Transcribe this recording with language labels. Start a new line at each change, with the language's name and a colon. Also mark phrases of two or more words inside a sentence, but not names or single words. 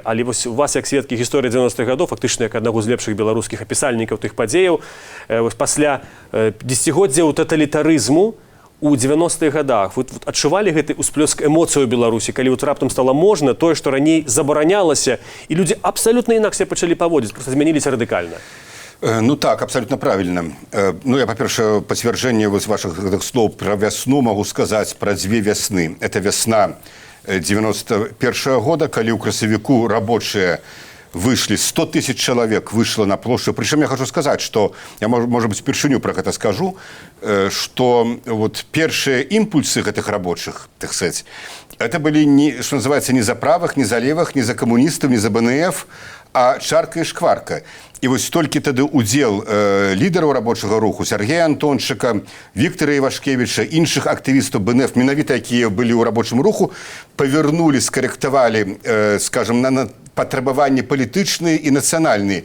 Belarusian: Але вось у вас, як сведкі гісторыі 90-х гадоў, фактычна як аднаго з лепшых беларускіх апісальнікаў тых падзеяў, вось пасля дзесяцігоддзяў таталітарызму у 90-х годах вы адчувалі гэты ўсплёск эмоцый у Беларусі, калі вот раптам стало можна тое, што раней забаранялася, і людзі абсалютна інакш пачалі паводзіць, просто змяніліся радыкальна?
Russian: Ну так, абсолютно правильно.
Ukrainian: Ну, я, по-перше,
Russian: подтверждение ваших слов про весну могу сказать про две весны. Это весна 91 года, когда
Belarusian: у красавіку
Russian: рабочие вышли, 100 тысяч человек вышло на площадь. Причем я хочу сказать, что, я, может быть, впервые про это скажу, что вот первые импульсы этих рабочих, так сказать, это были, не, что называется, не за правых, не за левых, не за коммунистов, не за БНФ, а чарка и шкварка.
Belarusian: І вось толькі тады удзел лідараў рабочага руху Сергея Антончыка, Віктора Івашкевіча, іншых актывістаў БНФ, менавіта якія былі ў рабочым руху, павярнулі, скарэктавалі, скажем, на патрабаванні палітычныя і нацыянальныя.